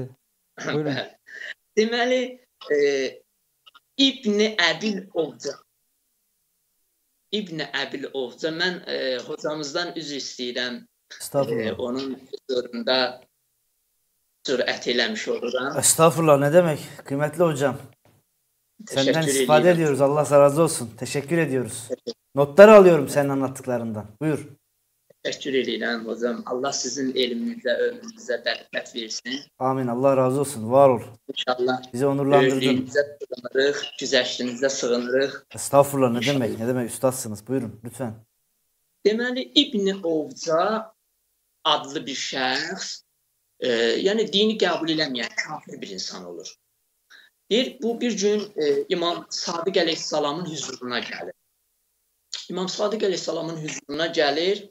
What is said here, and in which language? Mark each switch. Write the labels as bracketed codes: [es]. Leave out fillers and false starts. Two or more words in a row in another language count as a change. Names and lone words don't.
[az] Buyurun. Deməli, İbn-i Əbil Ovca. İbn-i Əbil Ovca, mən hocamızdan üzr istəyirəm. Onun huzurunda cürət eləmiş oluram. [tr] Estağfurullah, ne demek? Kıymetli hocam. Senden istifade ediyoruz. Allah razı olsun. Teşekkür ediyoruz. Notları alıyorum senin anlattıklarından. Buyur. [az] Təşəkkür edirəm hocam. Allah sizin elminizə, ömrünüzə bərəkət versin. [tr] Amin. Allah razı olsun. Var ol. İnşallah. Bizi onurlandırdın. [az] Böyüklüyünüzə sığınırıq, güzəştinizə sığınırıq. [tr] Estağfurullah, ne demek? Ne demek? Üstadsınız. Buyurun lütfen. [az] Deməli, İbn-i Ovca adlı bir şəxs, yəni dini qəbul eləməyən kafir bir insan olur. Deyir, bu bir gün İmam Sadiq əleyhissalamın huzuruna gəlir. İmam Sadiq əleyhissalamın huzuruna gəlir.